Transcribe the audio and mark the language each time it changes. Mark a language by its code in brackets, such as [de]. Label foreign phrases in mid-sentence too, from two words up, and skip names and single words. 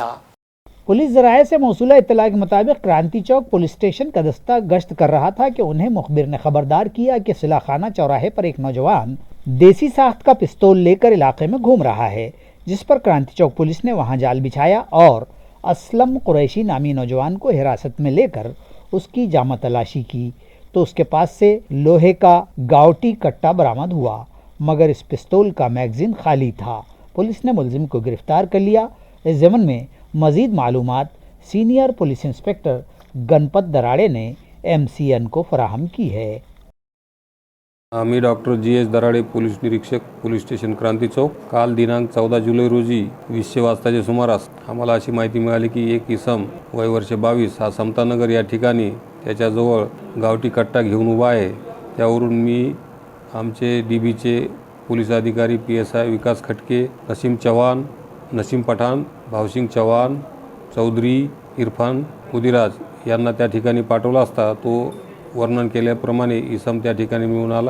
[ur] پولیس ذرائع سے موصولہ اطلاع کے مطابق کرانتی چوک پولیس اسٹیشن کا دستہ گشت کر رہا تھا کہ انہیں مخبر نے خبردار کیا کہ سلاح خانہ چوراہے پر ایک نوجوان دیسی ساخت کا پستول لے کر علاقے میں گھوم رہا ہے، جس پر کرانتی چوک پولیس نے وہاں جال بچھایا اور اسلم قریشی نامی نوجوان کو حراست میں لے کر اس کی جامہ تلاشی کی تو اس کے پاس سے لوہے کا گاؤٹی کٹا برآمد ہوا، مگر اس پستول کا میگزین خالی تھا۔ پولیس نے ملزم کو گرفتار کر لیا۔ اس ضمن میں مزید معلومات سینئر پولیس انسپکٹر گنپت دراڑے نے MCN کو فراہم کی ہے۔ [mr] आम्ही डॉक्टर GS दराडे पोलीस निरीक्षक पोलीस स्टेशन क्रांती चौक काल दिनांक 14 जुलै रोजी 20 वाजताच्या सुमारास आम्हाला अशी माहिती मिळाली की एक इसम वय वर्ष 22 हा समतानगर या ठिकाणी त्याच्याजवळ गावठी कट्टा घेऊन उभा आहे। त्यावरून मी आमचे DBचे पोलीस अधिकारी PSI विकास खटके, नसीम चव्हाण, नसीम पठाण, भावसिंग चव्हाण, चौधरी इरफान मुदिराज यांना त्या ठिकाणी पाठवला असता तो वर्णन केल्याप्रमाणे इसम त्या ठिकाणी मिळून आला।